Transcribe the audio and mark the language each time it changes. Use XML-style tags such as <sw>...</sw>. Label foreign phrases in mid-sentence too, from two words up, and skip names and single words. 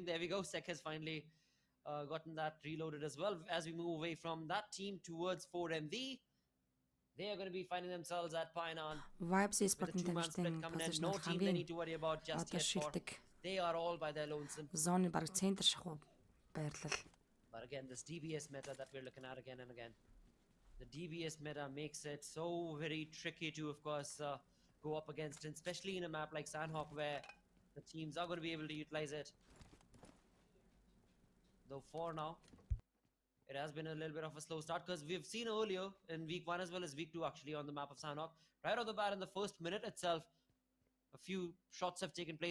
<en>There we go. Sek has finally gotten that reloaded as well. As we move away from that team towards 4MV, they are going to be finding themselves at Painan. Vibes is with a two-man split coming in. No team they need to worry about just yet, for they are all by their lonesome.</en> <mn>Zone баг центр шахуу байрлал.</mn> <en>But again, this DBS meta that we're looking at again and again. The DBS meta makes it so very tricky to, of course, go up against, and especially in a map like Sandhawk, where the teams are going to be able to utilize it. Though for now, it has been a little bit of a slow start, because we've seen earlier in week 1 as well as week 2 actually on the map of Sandhawk, right off the bat in the first minute itself, A few shots have taken place.</en>